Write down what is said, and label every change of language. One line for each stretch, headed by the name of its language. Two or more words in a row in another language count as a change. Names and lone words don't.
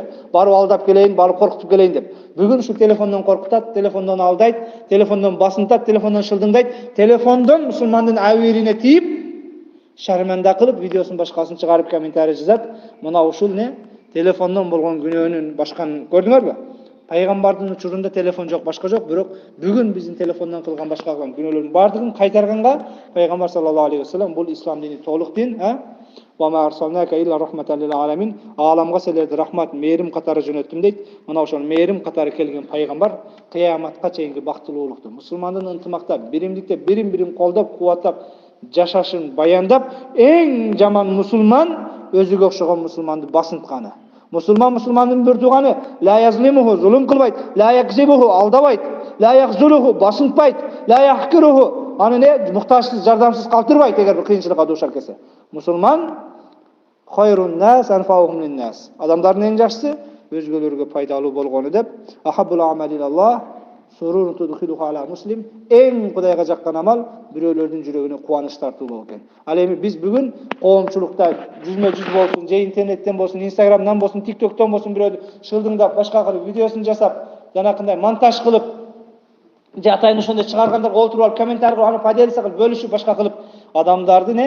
Kyrgyz: Барып алдап келейин, барып коркутуп келейин деп. Бүгүн ушул телефондон коркутат, телефондон алдайт, телефондон басынтат, телефондон шылдыңдайт, телефондон мусулмандын абирине тийип, шарманда кылып, видеосун башкасын чыгарып комментарий жазат. Мына ушул не? Телефондон болгон күнөөнүн башканы көрдүңөрбү? Пайгамбардын учурунда телефон жок, башка жок, бирок бүгүн биздин телефондон кылган башка кылган күнөөлөрдүн бардыгын кайтарганга Пайгамбар
Arabic: صلى الله عليه وسلم
Kyrgyz: бул ислам дини толук дин,
Arabic: وما أرسلناك إلا رحمة للعالمين.
Kyrgyz: Аламга силерди рахмат, мээрим катары жөнөттүм дейт. Мына ошол мээрим катары келген пайгамбар кыяматка чейинки бактылуулукту, мусулмандын ынтымактап, биримдикте бирин-бирин колдоп, кубаттап жашашын баяндап, эң жаман мусулман өзүгө окшогон мусулманды басынтканы. Мусулмандын бир тууганы
Arabic: لا يظلمه,
Kyrgyz: зулум кылбайт,
Arabic: لا يكذبه,
Kyrgyz: алдабайт,
Arabic: لا يخذله,
Kyrgyz: басынтпайт,
Arabic: لا يحقره,
Kyrgyz: аны не муктажсыз, жардамсыз калтырбайт эгер бир кыйынчылыкка дуушар келсе.
Arabic: Мусулман خير الناس أنفعهم للناس.
Kyrgyz: Адамдардын эң жакшысы өзгөлөргө пайдалуу болгону деп.
Arabic: أحب الأعمال الله سرور تدخله على مسلم.
Kyrgyz: Эң Кудайга жаккан амал бирөөлөрдүн жүрөгүнө кубаныч тартуу экен. Ал эми биз бүгүн коомчулукта жүзмө-жүз болсун, же интернеттен болсун, Instagramдан болсун, TikTokтон болсун бирөөдү шылдыңдап, башка кылып видеосун жасап, жанакындай монтаж кылып, же атайын ошондой чыгаргандар олтуруп алып комментарий кылып, аны поделиться кылып, бөлүшүп, башка кылып адамдарды не?